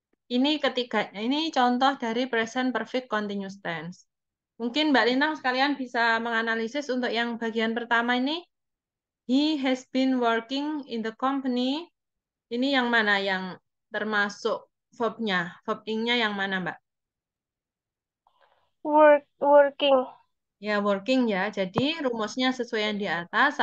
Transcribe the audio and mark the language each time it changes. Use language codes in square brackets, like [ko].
[id] ini ketiga, ini contoh dari present perfect continuous tense. Mungkin Mbak Lintang sekalian bisa menganalisis untuk yang bagian pertama ini. [en] He has been working in the company. [id] Ini yang mana yang termasuk verb-nya? Verb ing-nya yang mana, Mbak? [en] Working. [id] Ya, working ya. Jadi rumusnya sesuai yang di atas.